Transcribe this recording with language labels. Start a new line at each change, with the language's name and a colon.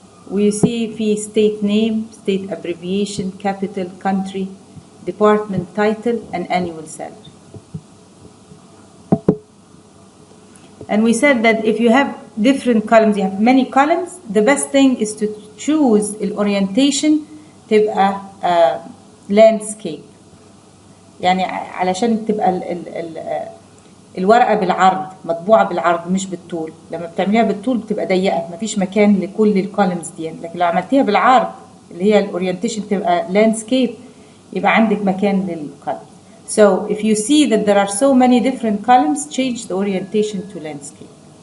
English: We see في state name, state abbreviation, capital, country, department title, and annual salary. And we said that if you have different columns, you have many columns, the best thing is to choose the orientation تبقى landscape.
Arabic: يعني علشان تبقى الورقة بالعرض، مطبوعة بالعرض مش بالطول. لما بتعمليها بالطول بتبقى ضيقة، مفيش مكان لكل الكولمز دي. لكن لو عملتيها بالعرض اللي هي الاورينتيشن تبقى لاندسكيب، يبقى عندك مكان للكولمز.
English: So if you see that there are so many different columns, change the orientation to landscape.